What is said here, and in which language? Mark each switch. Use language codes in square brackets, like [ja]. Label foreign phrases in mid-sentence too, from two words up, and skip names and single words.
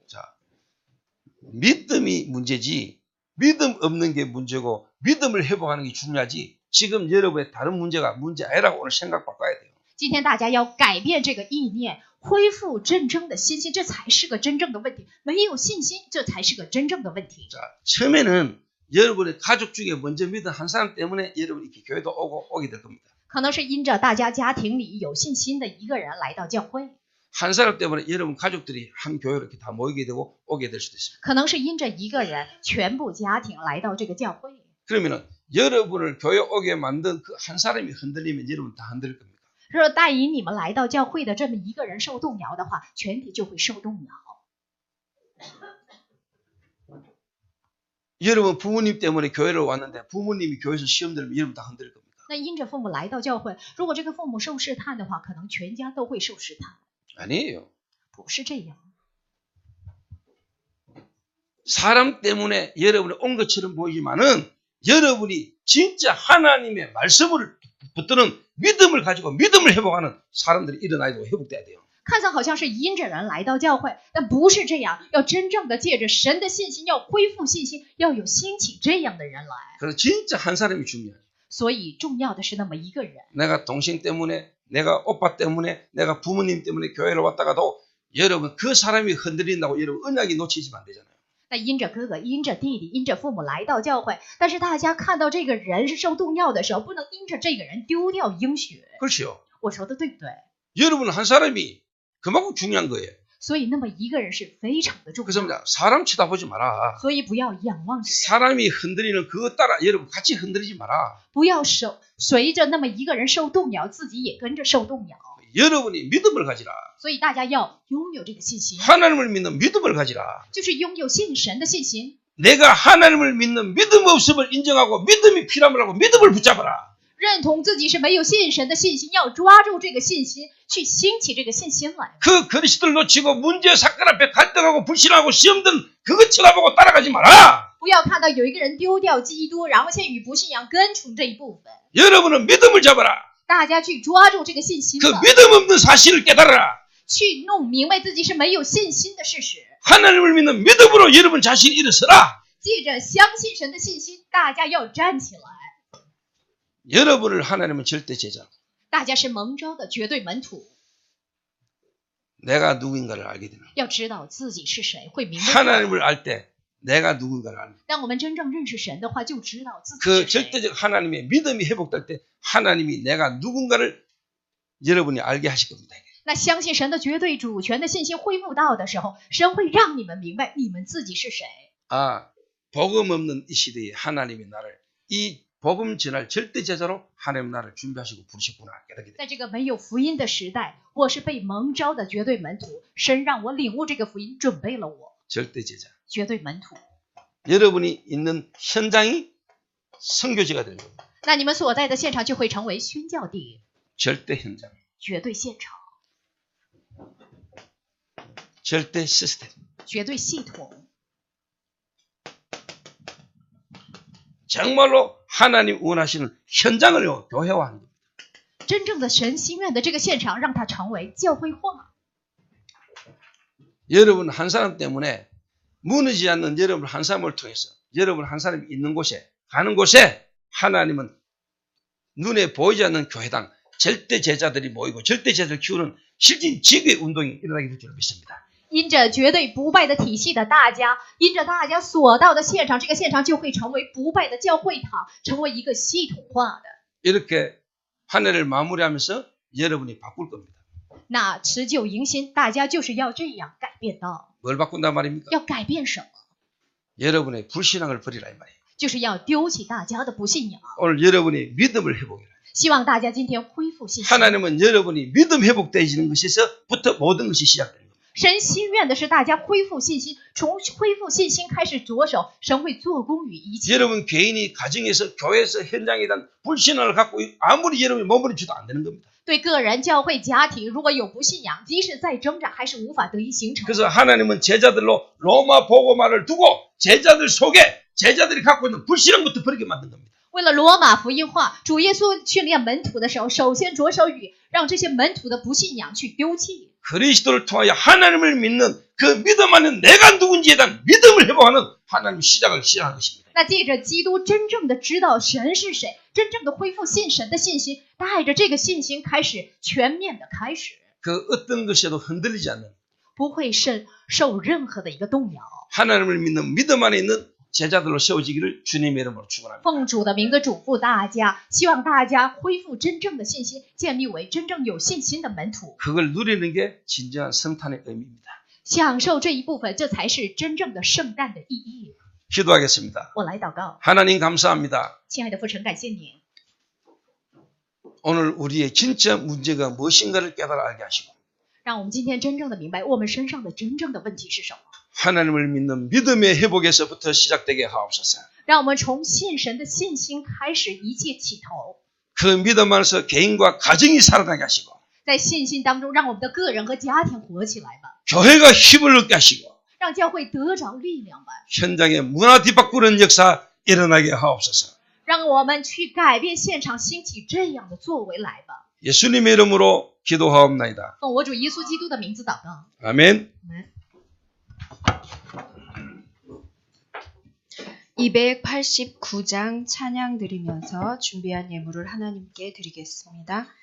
[ko] 자, 믿음이 문제지 믿음 없는 게 문제고 믿음을 회복하는 게 중요하지 지금 여러분의 다른 문제가 문제 아니라고 오늘 생각 바꿔야 돼요. [zh] 今天大家要改变这个意念，恢复真正的信心，这才是个真正的问题。没有信心，这才是个真正的问题。 [ko] 자, 처음에는 여러분의 가족 중에 먼저 믿은 한 사람 때문에 여러분이 이렇게 교회도 오게 될 겁니다. [zh] 可能是因着大家家庭里有信心的一个人来到教会， [ko] 한 사람 때문에 여러분 가족들이 한 교회로 이렇게 다 모이게 되고 오게 될 수도 있습니다. [zh] 可能是因着一个人全部家庭来到这个教会。 [ko] 그러면은 여러분을 교회 오게 만든 그 한 사람이 흔들리면 여러분 다 흔들릴 겁니다. [zh] 若带引你们来到教会的这么一个人受动摇的话，全体就会受动摇。 [ko] 여러분 부모님 때문에 교회를 왔는데 부모님이 교회에서 시험 들면 여러분 다 흔들릴 겁니다. [zh] 那因着父母来到教会，如果这个父母受试探的话，可能全家都会受试探。 [ko] 아니에요. [zh] 不是这样， [ko] 사람 때문에 여러분이 온 것처럼 보이지만은 여러분이 진짜 하나님의 말씀을 붙드는 믿음을 가지고 믿음을 회복하는 사람들이 일어나야 되고 회복돼야 돼요. [zh] 看似好像是因着人来到教会，但不是这样。要真正的借着神的信心，要恢复信心，要有兴起这样的人来。 [ko] 그래서 진짜 한 사람이 중요해요. [zh] 所以重要的是那么一个人。 [ko] 내가 동생 때문에 내가 오빠 때문에 내가 부모님 때문에 교회를 왔다가도 여러분 그 사람이 흔들린다고 여러분 언약이 놓치시면 안 되잖아요. [zh] 那因着哥哥、因着弟弟、因着父母来到教会，但是大家看到这个人是受动摇的时候，不能因着这个人丢掉应许。 [ko] 그렇죠. [zh] 我说的对不对？ [ko] 여러분 한 사람이 그만큼 중요한 거예요. [zh] 所以那么一个人是非常的重 [ko] 그래서 [zh] 要， [ko] 뭐냐, 사람 쳐다보지 마라. [zh] 所以不要仰望着人， [ko] 사람이 흔들리는 그거 따라 여러분 같이 흔들리지 마라. [zh] 不要随着那么一个人受动摇，自己也跟着受动摇。 [ko] 여러분이 믿음을 가지라. [zh] 所以大家要拥有这个信心， [ko] 하나님을 믿는 믿음을 가지라. [zh] 就是拥有信神的信心。 [ko] 내가 하나님을 믿는 믿음 없음을 인정하고 믿음이 필요함을 하고 믿음을 붙잡아라. [zh] 认同自己是没有信神的信心，要抓住这个信心，去兴起这个信心来。 [ko] 그 그리스도를 놓치고 문제 사건 앞에 갈등하고 불신하고 시험든 그거 쳐다보고 따라가지 마라. [zh] 不要看到有一个人丢掉基督，然后先与不信仰跟从这一部分。 [ko] 여러분은 믿음을 잡아라. [zh] 大家去抓住这个信心 그 吧， [ko] 믿음 없는 사실을 깨달아라. [zh] 去弄明白自己是没有信心的事实。 [ko] 하나님을 믿는 믿음으로 여러분 자신이 일어서라. [zh] 借着相信神的信心，大家要站起来。 [ko] 여러분을 하나님은 절대 제자. [zh] 大家是蒙召的绝对门徒， [ko] 내가 누구인가를 알게 되는. [zh] 要知道自己是谁，会明白。 [ko] 하나님을 알 때 내가 누군가를 알게. [zh] 当我们真正认识神的话，就知道自己 그 是谁。 [ko] 절대적 하나님의 믿음이 회복될 때 하나님이 내가 누군가를 여러분이 알게 하실 겁니다. [zh] 那相信神的绝对主权的信心恢复到的时候，神会让你们明白你们自己是谁。 [ko] 아, 복음 없는 이 시대에 하나님이 나를 이 복음 전할 절대 제자로 하나님 나를 준비하시고 부르셨구나 깨닫게 돼. [zh] 在这个没有福音的时代，我是被蒙召的绝对门徒，神让我领悟这个福音，准备了我 [ko] 절대 제자. [zh] 绝对门徒。 [ko] 여러분이 있는 현장이 선교지가 되는 겁니다. [zh] 那你们所在的现场就会成为宣教地， [ko] 절대 현장, [zh] 绝对现场， [ko] 절대 시스템. [zh] 绝对系统。 [ko] 정말로 하나님 원하시는 현장을 교회화하는 겁니다. [zh] 真正的神心愿的这个现场，让它成为教会化。 [ko] 여러분 한 사람 때문에 무너지지 않는 여러분 한 사람을 통해서 여러분 한 사람이 있는 곳에 가는 곳에 하나님은 눈에 보이지 않는 교회당 절대 제자들이 모이고 절대 제자를 키우는 실질 지구의 운동이 일어나게 될 줄 믿습니다. [zh] 因着绝对不败的体系的大家，因着大家所到的现场，这个现场就会成为不败的教会堂，成为一个系统化的。 [ko] 이렇게 한 해를 마무리하면서 여러분이 바꿀 겁니다. [zh] 那持久迎新，大家就是要这样改变的。 [ko] 뭘 바꾼단 말입니까? [zh] 要改变什么？ [ko] 여러분의 불신앙을 버리라 이 말이에요. [zh] 就是要丢弃大家的不信仰。 [ko] 오늘 여러분이 믿음을 회복해라. [zh] 希望大家今天恢复信心。 [ko] 하나님은 여러분이 믿음 회복되어지는 것에서부터 모든 것이 시작됩니다. [zh] 神心愿的是大家恢复信心，从恢复信心开始着手，神会做工于一切。 [ko] 여러분 개인이 가정에서 교회에서 현장에 대한 불신앙을 갖고 아무리 여러분이 머무르지도 안 되는 겁니다. [zh] 对个人、教会、家庭，如果有不信仰，即使再挣扎，还是无法得以形成。 [ko] 그래서 하나님은 제자들로 로마 복음화를 두고 제자들 속에 제자들이 갖고 있는 불신앙부터 버리게 만든 겁니다. [zh] 为了罗马福音化，主耶稣训练门徒的时候，首先着手与让这些门徒的不信仰去丢弃。 [ko] 그리스도를 통하여 하나님을 믿는 그 믿음 안에 내가 누군지에 대한 믿음을 회복하는 하나님 시작을 시작한 것입니다. [zh] 那借着基督真正的知道神是谁，真正的恢复信神的信心，带着这个信心开始全面的开始， [ko] 그 어떤 것에도 흔들리지 않는 [zh] 不会受任何的一个动摇。 [ko] 하나님을 믿는 믿음 안에 있는 제자들로 세워지기를 주님의 이름으로 축원합니다. [zh] 奉主的名字嘱咐大家，希望大家恢复真正的信心，建立为真正有信心的门徒， [ko] 그걸 누리는 게 진정한 성탄의 의미입니다. [zh] 享受这一部分，这才是真正的圣诞的意义。 [ko] 기도하겠습니다. [zh] 我来祷告， [ko] 하나님 감사합니다. [zh] 亲爱的父神，感谢你。 [ko] 오늘 우리의 진짜 문제가 무엇인가를 깨달아 알게 하시고 [zh] 让我们今天真正的明白我们身上的真正的问题是什么， [ko] 하나님을 믿는 믿음의 회복에서부터 시작되게 하옵소서. [zh] 让我们从信神的信心开始，一切起头， [ko] 그 믿음 안에서 개인과 가정이 살아나게 하시고 [zh] 在信心当中，让我们的个人和家庭活起来吧， [ko] 교회가 힘을 얻게 하시고 [zh] 让教会得着力量吧， [ko] 현장에 문화 뒤바꾸는 역사 일어나게 하옵소서. [zh] 让我们去改变现场，兴起这样的作为来吧。 [ko] 예수님의 이름으로 기도하옵나이다. [zh] 奉我主耶稣基督的名字祷告。 [ko] 아멘. 289장 찬양 드리면서 준비한 예물을 하나님께 드리겠습니다.